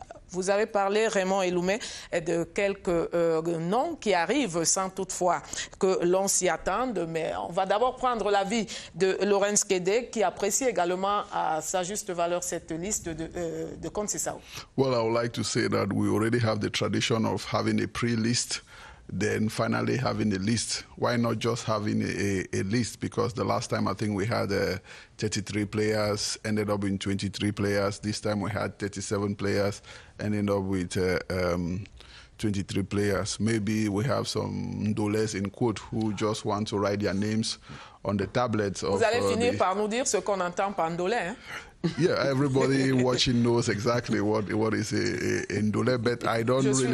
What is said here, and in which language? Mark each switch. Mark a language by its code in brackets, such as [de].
[fr] Vous avez parlé, Raymond Eloumé, de quelques noms qui arrivent sans toutefois que l'on s'y attende. Mais on va d'abord prendre l'avis de Laurence Kédé, qui apprécie également à sa juste valeur cette liste de Conceição. [en] Well, I would like to say that we already have the tradition of having a pre-list, then finally having a list. Why not just having a list? Because the last time I think we had 33 players, ended up in 23 players. This time we had 37 players, ended up with 23 players. Maybe we have some Ndoles in quote who just want to write their names on the tablets. [fr] Vous allez finir par nous dire ce qu'on entend par Ndolé, hein? [en] Yeah, everybody watching knows exactly what is a Ndolé, but I don't really.